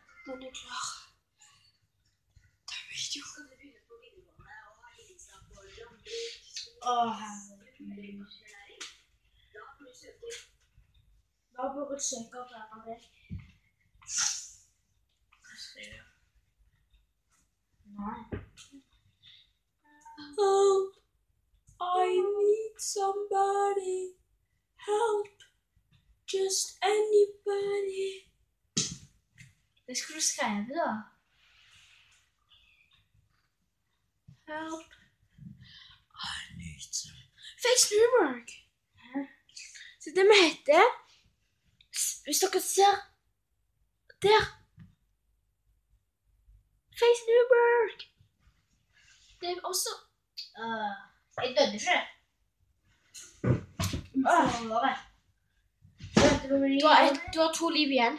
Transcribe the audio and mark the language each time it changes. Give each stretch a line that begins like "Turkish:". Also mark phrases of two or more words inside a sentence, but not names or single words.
Norwegian: Den er klar. Det er video. Herregud. Da burde du søke opp her av det. Hva skal jeg gjøre? Nei.
English: Help! I need somebody. Help! Just anybody.
Norwegian: Det skulle du skrive da.
English: Help! I need some... Face Newberg!
Norwegian: Hæ? Så det vi heter... Hvis dere ser... Der! Face Newberg! Det er også... Jeg døde ikke. Du har 2 liv igjen.